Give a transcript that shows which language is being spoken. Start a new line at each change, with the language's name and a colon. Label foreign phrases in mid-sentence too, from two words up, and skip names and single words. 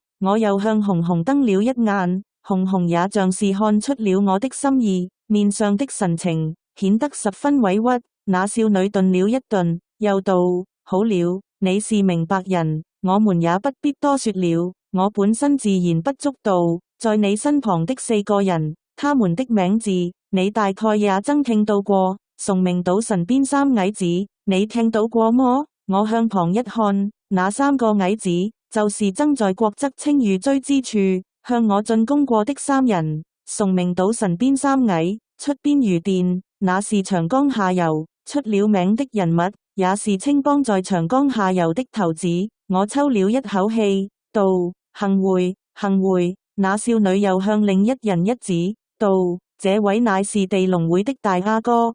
Chinese: 我又向紅紅瞪了一眼，紅紅也像是看出了我的心意，面上的神情顯得十分委屈。那少女頓了一頓，又道：好了，你是明白人，我們也不必多說了。我本身自然不足道，在你身旁的四個人，他們的名字你大概也曾聽到過。崇明島神邊三矮子，你聽到過麼？我向旁一看，那三個矮子就是爭在郭則清遇追之處向我進攻過的三人。崇明島神邊三矮，出邊如電，那是長江下游出了名的人物，也是青幫在長江下游的頭子。我抽了一口氣，道：幸會，幸會。那少女又向另一人一指，道：這位乃是地龍會的大阿哥。